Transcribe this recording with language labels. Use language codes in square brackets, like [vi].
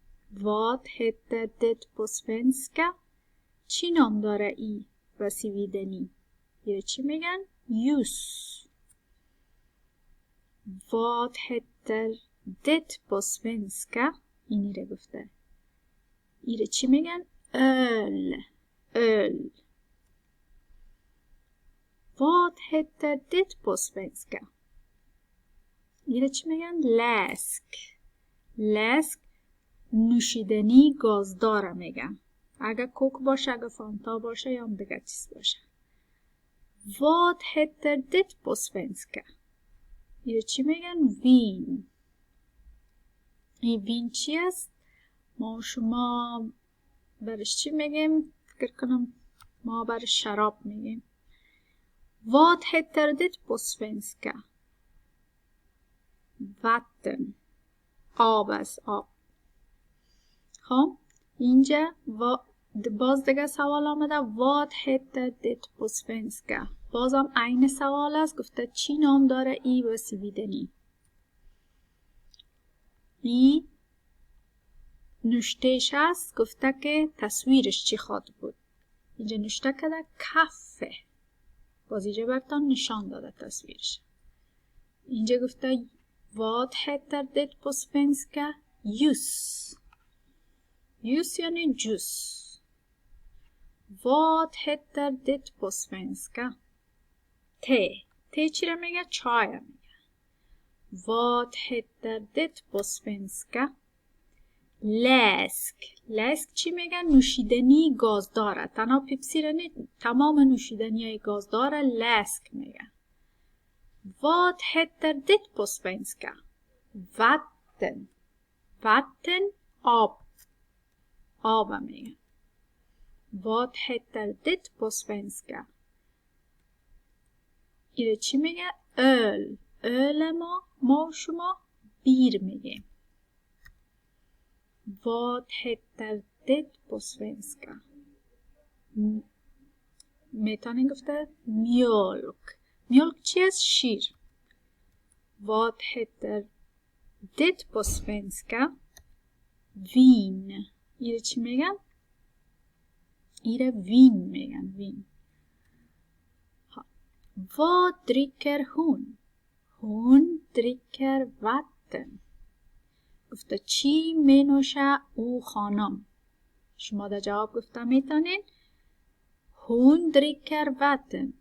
[sv] Vad heter det på svenska؟ [fa] چی نام داره ای به سویدنی؟ یه چی میگن؟ ljus. [sv] Vad heter det på svenska؟ [fa] اینی رو گفته. ایره چی میگن؟ öl. [sv] öl. Vad heter det på svenska؟ [fa] ایره چی میگن؟ [sv] läsk. [fa] läsk نوشیدنی گازدار میگن. اگه کوک باشه، اگه فانتا باشه یا دیگه چیز باشه. [sv] Vad heter det på svenska؟ [fa] ایره چی میگن؟ [sv] vin. [fa] این وین چی است؟ ما شما برش چی میگیم؟ فکر کنم ما برش شراب میگیم. [sv] Vad heter det på svenska؟ vatten. [fa] آب است، آب. خب اینجا باز دیگه سوال آمده [sv] Vad heter det på svenska؟ [fa] بازم عین سوال است. گفته چی نام داره ای به سویدنی؟ ای نوشتهش است. گفته که تصویرش چی خواد بود. اینجا نوشته کرده کافه. باز اینجا برتان نشان داده تصویرش. اینجا گفته [sv] Vad heter det på svenska؟ ljus. [fa] ljus یعنی جوس. [sv] Vad heter det på svenska؟ te. [fa] te چی را میگه؟ چای را میگه. [sv] Vad heter det på svenska؟ [fa] لسک چی میگن؟ نوشیدنی گازداره. تنها پیپسی را نه، تمام نوشیدنی های گازداره لسک میگن. [sv] Vad heter ditt på svenska? Vatten. [fa] Vatten, آب میگن. [sv] Vad heter ditt på svenska? [fa] ایره چی میگه؟ öl ما و شما بیر میگیم. [sv] Vad heter det på svenska? [fa] میتونین گفته mjölk چی است؟ شیر. [sv] Vad heter det på svenska? Vin. [fa] ایره چی میگن؟ ایره وین میگن. وین. [sv] Vad dricker hon? Hon dricker vatten. [fa] گفته چی می نوشه او خانم؟ شما در جواب گفته میتونین [sv] Hon dricker vatten.